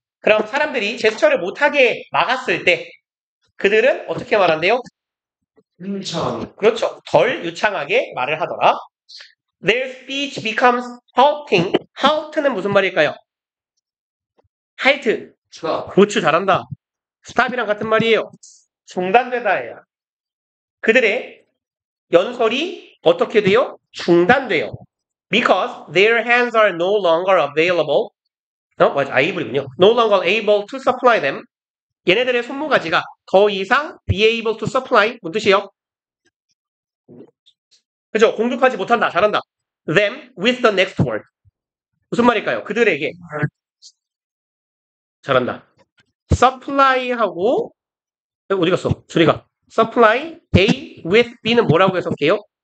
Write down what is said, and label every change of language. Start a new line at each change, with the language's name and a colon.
Korean: 그럼 사람들이 제스처를 못하게 막았을 때 그들은 어떻게 말한대요? 참. 그렇죠. 덜 유창하게 말을 하더라.
English: Their speech becomes halting.
Korean: halt는 무슨 말일까요? halt. 그렇죠. 잘한다. stop이랑 같은 말이에요. 중단되다예요. 그들의 연설이 어떻게 돼요? 중단돼요.
English: Because their hands are no longer available.
Korean: 맞아. able이군요.
English: No longer able to supply them.
Korean: 얘네들의 손모가지가 더 이상
English: be able to supply.
Korean: 뭔 뜻이에요? 그죠? 공급하지 못한다. 잘한다.
English: Them with the next word.
Korean: 무슨 말일까요? 그들에게. 잘한다. supply하고 어디 갔어? 소리가.
English: supply A with B
Korean: 는 뭐라고 해석해요?